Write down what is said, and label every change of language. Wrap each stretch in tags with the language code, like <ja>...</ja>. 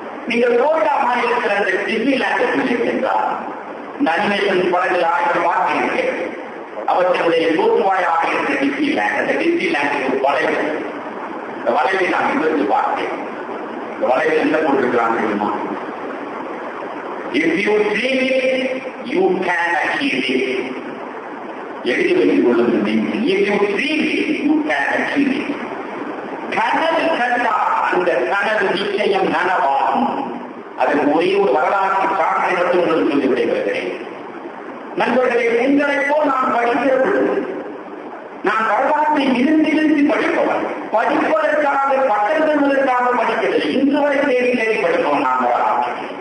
<ta>நீங்கள் புளோரிடா மாநிலத்தில் அந்த டிஸ்னிலாண்ட் சென்றார். இந்த அனிமேஷன் படங்கள் 1000 பார்க்கிறீர்கள். அவர்களுடைய தோற்றுவாயாக இருக்கிற டிஸ்னிலாண்ட், அந்த டிஸ்னிலாண்டுக்கு ஒரு வளைவு. இந்த வளைவை நான் இருந்து பார்த்தேன். இந்த வளைவில் என்ன போட்டிருக்கிறான் தெரியுமா?</ta> <en>If you dream it, you can achieve it.</en> <ta>எழுதி வைத்துக் கொள்ளுங்கள்.</ta> <en>If you dream it, you can achieve it.</en> <ta>கனவு கண்டா அந்த கனவு நிச்சயம் நனவாகும். அதற்கு ஒரே ஒரு வரலாற்று சான்றை மட்டும் உங்களுக்கு சொல்லி விடைபெறுகிறேன். நண்பர்களே, உங்களைப் போல் நான் படிக்கிறது, நான் வரலாற்றை இருந்து படிப்பவன். படிப்பதற்காக பட்டங்களுக்காக படிக்கவில்லை. இன்று வரை தேடி படிப்போம் நான் வரலாற்றை.</ta>